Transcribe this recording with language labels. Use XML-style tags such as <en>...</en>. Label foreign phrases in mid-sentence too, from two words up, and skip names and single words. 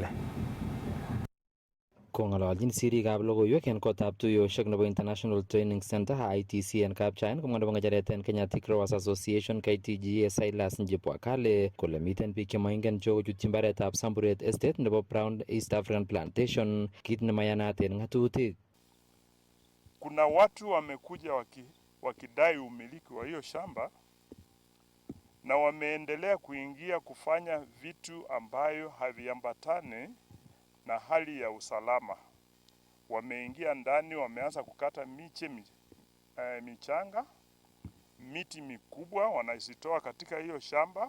<kln>Kong'ololjin sirikab logoiwek en kotab tuyoshek nebo International Training Center ITC en Kapchain komwa nebo ng'echeret en Kenya Thick Rowers Association KTGA Silas Njipwakale kole miten biik chemoingen cho kochutyi mbaretab Samburet Estate nebo Brown East African Plantation kit nemayanat en ng'atutik.</kln> <sw>Kuna watu wamekuja wakidai umiliki wa hiyo shamba na wameendelea kuingia kufanya vitu ambayo haviambatane na hali ya usalama. Wameingia ndani, wameanza kukata michanga, miti mikubwa wanaisitoa katika hiyo shamba.</sw>